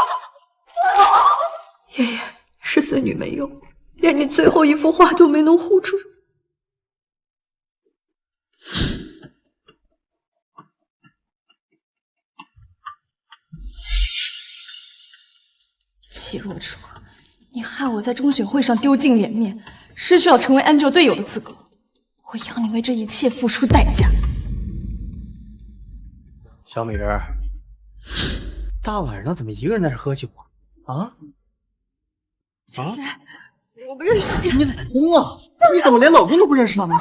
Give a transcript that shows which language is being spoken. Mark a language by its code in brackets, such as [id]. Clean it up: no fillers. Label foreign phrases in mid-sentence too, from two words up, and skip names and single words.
[zh] 爺爺是孫女沒用，連你最後一幅畫都沒能畫出。齐若初，你害我在中选會上丟盡臉面，失去了成為 Angel 隊友的資格，我要你為這一切付出代價。小美人，大晚上怎麼一個人在這喝酒啊？啊？我不認識你。你哪通啊？你怎麼連老公都不認識呢？